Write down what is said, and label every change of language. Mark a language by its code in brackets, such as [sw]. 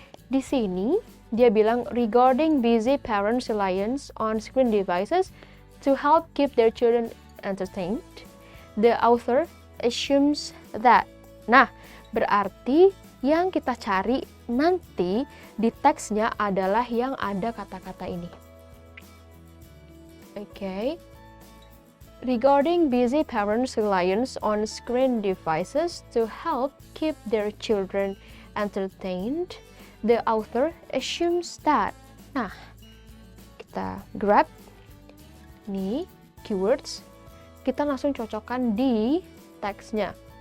[id] Di sini dia bilang [en] regarding busy parents' reliance on screen devices to help keep their children entertained, the author assumes that. [id] Nah, berarti yang kita cari nanti di teksnya adalah yang ada kata-kata ini. Oke. [en] Regarding busy parents' reliance on screen devices to help keep their children entertained, the author assumes that. [id] Nah, kita grab nih keywords, kita langsung cocokkan di teksnya.